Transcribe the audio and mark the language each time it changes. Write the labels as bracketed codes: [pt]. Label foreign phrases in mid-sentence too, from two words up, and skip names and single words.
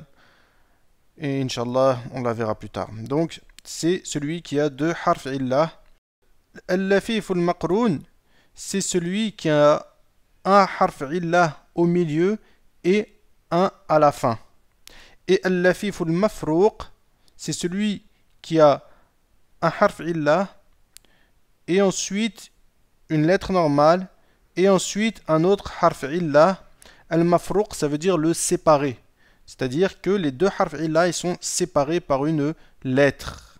[fr] Et [ar] إن شاء الله, [fr] on la verra plus tard. Donc, c'est celui qui a deux [ar] حرف علة. اللفيف المقرون, [fr] c'est celui qui a un [ar] حرف علة [fr] au milieu et un à la fin. [ar] Et اللفيف المفروق, [fr] c'est celui qui a un [ar] حرف علة [fr] et ensuite une lettre normale et ensuite un autre [ar] حرف علة. [fr] Al-mafrouq, ça veut dire le séparer. C'est-à-dire que les deux [ar] حرف علة [fr] ils sont séparés par une lettre.